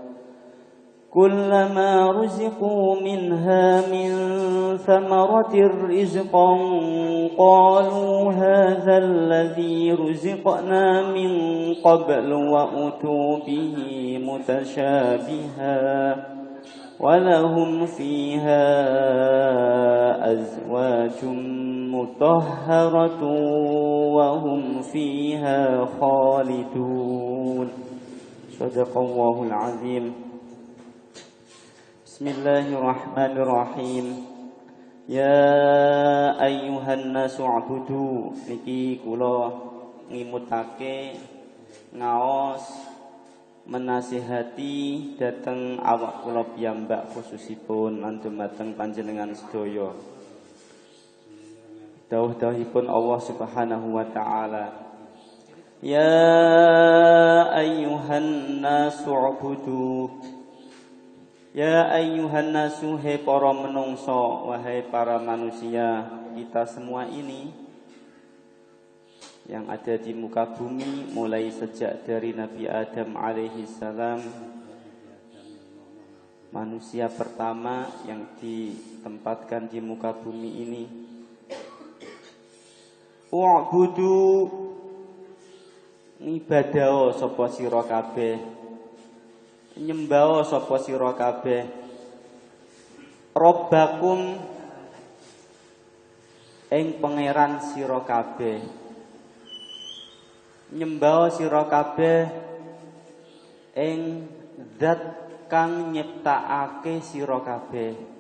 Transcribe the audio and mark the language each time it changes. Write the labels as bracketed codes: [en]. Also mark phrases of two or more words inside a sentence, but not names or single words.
[ar] كلما رزقوا منها من ثمرة رزقا قالوا هذا الذي رزقنا من قبل وأتوا به متشابها ولهم فيها أزواج مطهرة وهم فيها خالدون. صدق الله العظيم. Bismillahirrahmanirrahim. يا أيها الناس اعبدوا. [jv] Niki kula ngimutake ngaos menasihati dhateng awak kula piyambak khususipun lan dumateng panjenengan sedaya. Dawuh-dawuhipun Allah [ar] سبحانه وتعالى. يا أيها الناس اعبدوا. يا أيها الناس, [jv] hai para menungso, [id] wahai para manusia, kita semua ini yang ada di muka bumi mulai sejak dari Nabi Adam [ar] عليه السلام, [id] manusia pertama yang ditempatkan di muka bumi ini. [jv] Wa'budu, ngibadaho sapa sira kabeh, nyembah sapa sira kabeh, Rabbakum ing pangeran sira kabeh, nyembah sira kabeh ing zat kang nyiptakake sira kabeh,